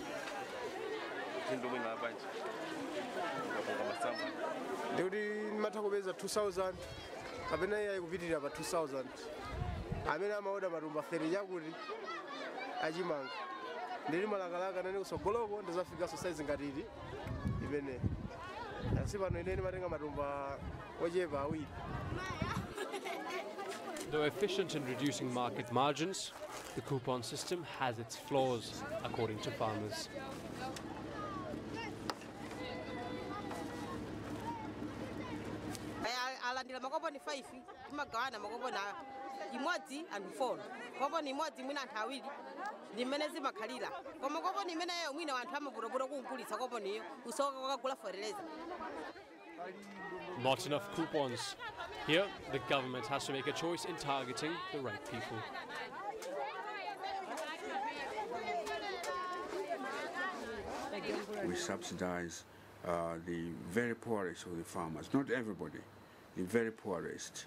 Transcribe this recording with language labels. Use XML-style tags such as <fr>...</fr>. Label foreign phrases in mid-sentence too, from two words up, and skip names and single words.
<ny>Ndekuti ndimatha kupeza 2,000 kapena iye kupitirira pa 2,000 amene amaoda matumba 30 chakuti achimanga ndili malakalaka nane kusogoloko ndizafikaso size ngati ili imene asi pano ine ndimatenga matumba ochepa awiri.</ny> <en>Though efficient in reducing market margins, the coupon system has its flaws, according to farmers.</en> <ny>alandira makoponi 5 timagawana makoponi imodzi and 4 koponi imodzi mwina anthu awiri ndimene zimakhalira koma koponi imeneyo mwina anthu amaputapota kugulitsa koponiyo usoka kakagula fertilizer.</ny> <en>Not enough coupons. Here, the government has to make a choice in targeting the right people. We subsidize the very poorest of the farmers, not everybody, the very poorest.</en>